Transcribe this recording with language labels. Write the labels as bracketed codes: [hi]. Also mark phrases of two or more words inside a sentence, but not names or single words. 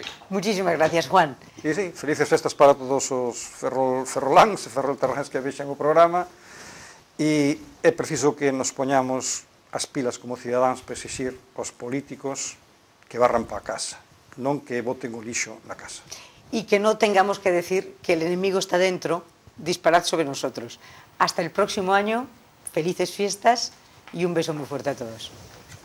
[es] Muchísimas gracias, Juan. [gl] Sí, felices festas para todos os ferroláns e ferrolterráns que vexan o programa. E é preciso que nos poñamos as pilas como cidadáns para exixir aos políticos que barran para a casa, non que boten o lixo na casa. [es] Y que no tengamos que decir que el enemigo está dentro, disparad sobre nosotros. Hasta el próximo año, felices fiestas y un beso muy fuerte a todos.